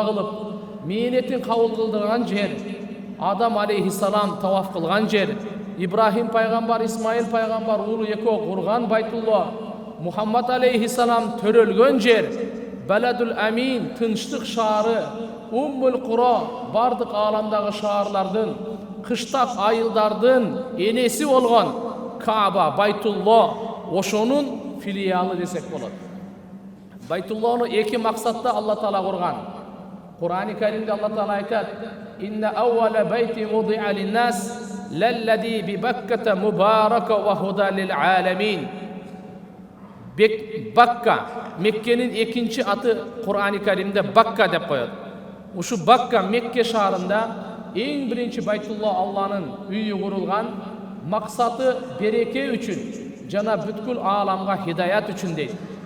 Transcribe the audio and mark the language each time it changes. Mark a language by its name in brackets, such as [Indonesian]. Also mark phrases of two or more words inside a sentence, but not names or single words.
[Kyrgyz] кылып, мээнетин кабыл кылдырган жер, Адам алейхиссалам таваф кылган жер, Ибрахим пайгамбар, Исмаил пайгамбар уулу экөө курган Байтулла, Мухаммад алейхиссалам төрөлгөн жер, Баладул Амин, тынчтык шаары, Уммул Кура, бардык ааламдагы шаарлардын, кыштап айылдардын энеси болгон Кааба, Байтулла, ошонун филиалы десек болот. Байтулланы эки максатта Алла Таала курган. Кур'ани Каримде Алла Таала айтат: [Arabic] "إن أول بيت وضع للناس للذي ببكة مباركا وهدى للعالمين." [Kyrgyz] Бакка, Меккенин экинчи аты Кур'ани Каримде Бакка деп коет. Ушу Бакка, Мекке шаарында эң биринчи Байтулла Алланын үйү курулган, максаты береке үчүн жана бүткүл ааламга хидаят үчүн дейт.